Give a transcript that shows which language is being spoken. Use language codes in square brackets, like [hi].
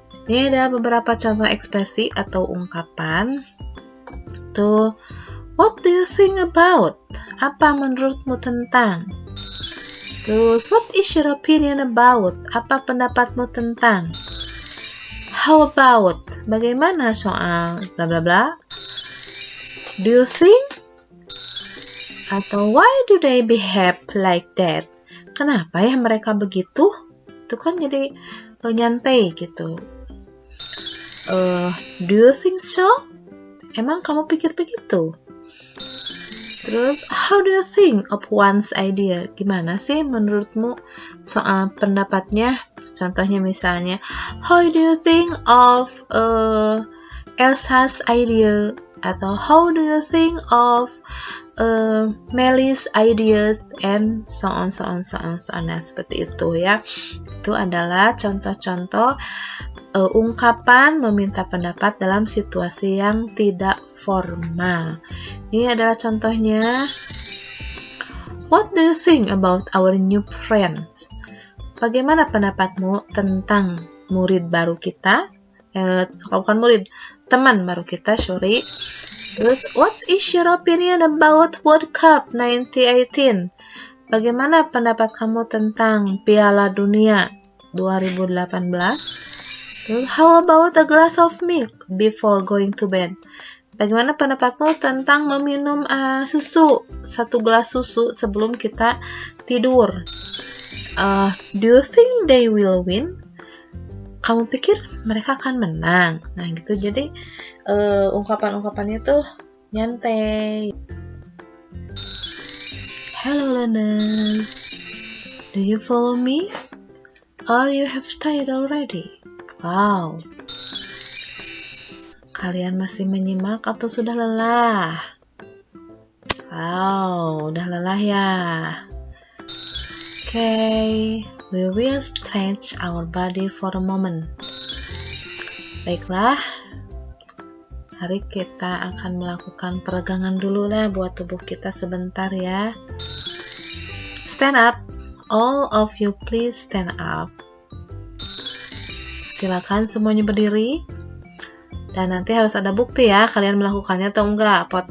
[id] Ini adalah beberapa contoh ekspresi atau ungkapan. [en] Tuh, what do you think about? [id] Apa menurutmu tentang? [en] Terus, what is your opinion about? [id] Apa pendapatmu tentang? [en] How about? [id] Bagaimana soal? Bla bla bla. [en] Do you think? Atau why do they behave like that? [id] Kenapa ya mereka begitu? Itu kan jadi nyantai gitu. [en] Do you think so? [id] Emang kamu pikir begitu? [en] Terus, how do you think of one's idea? [id] Gimana sih menurutmu soal pendapatnya? Contohnya misalnya, [en] how do you think of Elsa's idea? Atau how do you think of Melly's ideas? And so on. [id] Nah, seperti itu ya. Itu adalah contoh-contoh ungkapan meminta pendapat dalam situasi yang tidak formal. Ini adalah contohnya. [en] What do you think about our new friends? [id] Bagaimana pendapatmu tentang murid baru kita? Bukan murid, teman baru kita, [en] sorry. Terus, what is your opinion about World Cup 2018? [id] Bagaimana pendapat kamu tentang Piala Dunia 2018? [en] How about a glass of milk before going to bed? [id] Bagaimana pendapatmu tentang meminum susu, 1 gelas susu sebelum kita tidur? [en] Do you think they will win? [id] Kamu pikir mereka akan menang? Nah gitu, jadi ungkapan-ungkapannya tuh nyantai. [en] Hello learners, do you follow me? Or you have tired already? Wow. [id] Kalian masih menyimak atau sudah lelah? Wow, udah lelah ya. [en] Okay, we will stretch our body for a moment. [id] Baiklah, mari kita akan melakukan peregangan dulu lah buat tubuh kita sebentar ya. [en] Stand up. All of you please stand up. [id] Silakan semuanya berdiri. Dan nanti harus ada bukti ya, kalian melakukannya atau enggak.